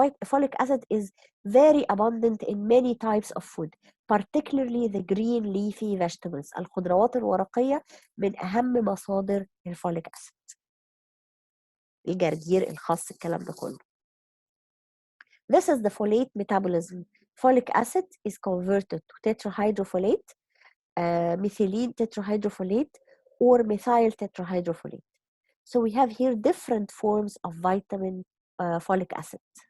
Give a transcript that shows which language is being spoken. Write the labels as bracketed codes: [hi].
[en] Folic acid is very abundant in many types of food, particularly the green leafy vegetables. [ar] الخضروات الورقية من أهم مصادر الفوليك acid. الجرجير، الخس، الكلام ده كله. [en] This is the folate metabolism. Folic acid is converted to tetrahydrofolate, methylene tetrahydrofolate, or methyl tetrahydrofolate. So we have here different forms of vitamin folic acid.